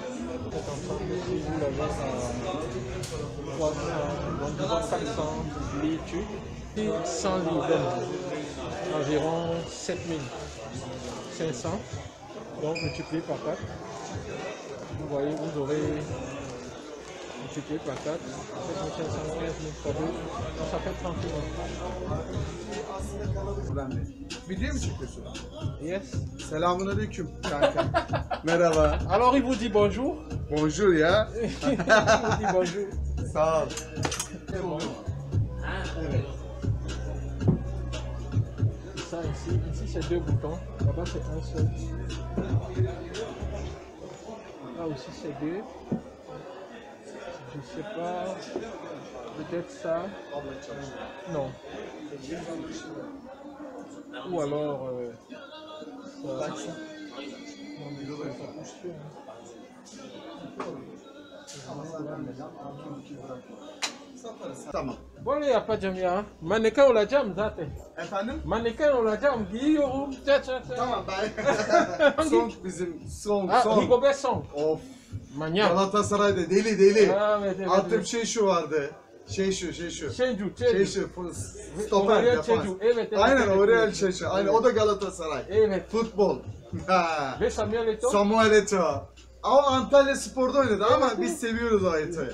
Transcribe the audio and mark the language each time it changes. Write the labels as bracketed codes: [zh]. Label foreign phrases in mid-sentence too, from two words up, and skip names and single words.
[fr] Cet ensemble ici, vous l'avez à 400 litres, 100 livres, environ 7 500. Donc multiplié par 4. Vous voyez, vous aurez multiplié par 4, 7515 000 fois 2, ça fait 30 000. [tr] Video mu çekiyorsun? [en] Yes. [tr] Selamünaleyküm kanka. Merhaba. [fr] Alors il vous dit bonjour. Bonjour ya. Il vous dit bonjour. [tr] Sağ ol. Evet. [fr] Ça ici c'est 2 boutons, là-bas c'est un seul. Là aussi c'est 2. Je sais pas, peut-être ça. Non. Ou alors ça. Non, mais ça pousse plus. [tr] Tamam. Böyle yapacağım ya. Mannequin olacağım zaten. Efendim? Mannequin olacağım. Giyiyorum. Tamam ben. Song bizim song. Rigobert Song. Of. Manyak. Galatasaray'da deli. Evet. Attığım şey şu vardı. Şey şu. Şencu. Stoper yapan. Evet. Aynen Aurel Şeşu. Aynen o da Galatasaray. Evet. Futbol. Ve Samuel Eto'o. Samuel Eto'o. Ama Antalya Spor'da oynadı ama biz seviyoruz o Eto'yu.